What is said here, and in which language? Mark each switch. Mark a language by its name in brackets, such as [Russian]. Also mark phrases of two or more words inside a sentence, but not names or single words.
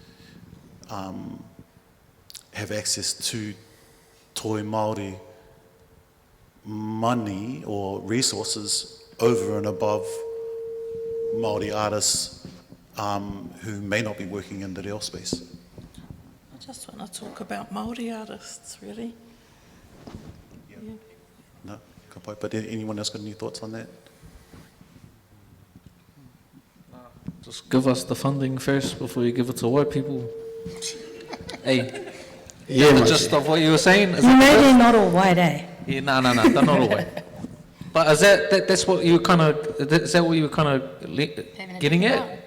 [English] have access to [Māori] toi Māori [English] money or resources over and above Māori artists who may not be working in the reo space? I just want to talk about Māori artists, really. Yeah. No, [Māori] ka pai. [English] But anyone else got any thoughts on that? Just give us the funding first before you give it to white people. Hey, Yeah, the mate. gist of what you were saying? Is You that may the be gist? not all white, eh? Yeah, no, they're not all white. But is that's what you kind of, is that what you were kind of getting at?